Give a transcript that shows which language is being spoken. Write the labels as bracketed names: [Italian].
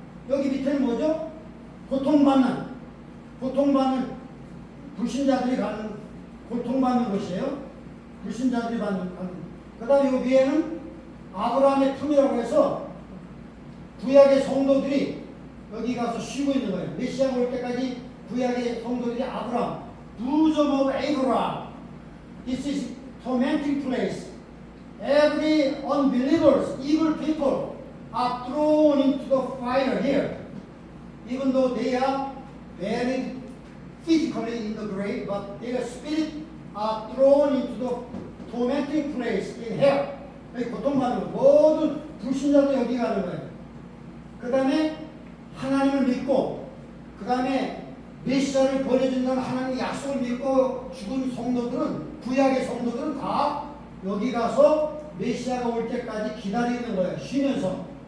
[Korean] 여기 밑에는 뭐죠? 고통받는 불신자들이 가는 고통받는 곳이에요. 불신자들이 받는. 그 다음에 여기 위에는 아브라함의 품이라고 해서 구약의 성도들이 여기 가서 쉬고 있는 거예요. 메시아가 올 때까지 구약의 성도들이 아브라함, [English] bosom of Abraham. This is tormenting place. Every unbelievers, evil people are thrown into the fire here. Even though they are buried physically in the grave, but their spirit are thrown into the tormenting place in hell. [Korean] 여기 고통받는 모든 불신자도 여기 가는 거예요. 그 다음에 하나님을 믿고, 그 다음에 메시아를 보내준다는 하나님의 약속을 믿고 죽은 성도들은, 구약의 성도들은 다 여기 가서 메시아가 올 때까지 기다리는 거예요. 쉬면서.